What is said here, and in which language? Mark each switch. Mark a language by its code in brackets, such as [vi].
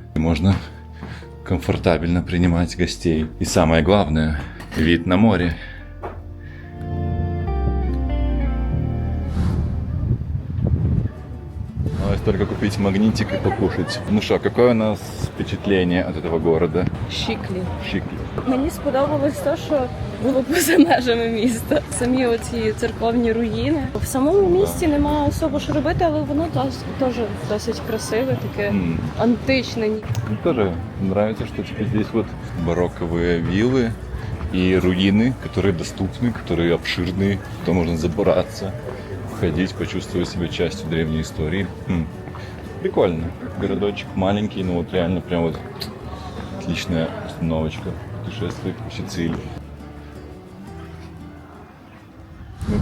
[ru] Можно комфортабельно принимать гостей. И самое главное, вид на море. Осталось только купить магнитик и покушать. Ну что, какое у нас впечатление от этого города? [uk] Шиклі. Шиклі. Мені сподобалось те, що було поза межами міста. Самі оці церковні руїни. В самому місті немає особо що робити, але воно теж досить красиве, таке античне. [ru] Мне тоже нравится, что теперь здесь вот барокковые виллы и руины, которые доступны, которые обширные, то можно забраться, ходить, почувствовать себя частью древней истории. Прикольно. Городочек маленький, но вот реально прям вот отличная установочка. Путешествие по Сицилии. Мы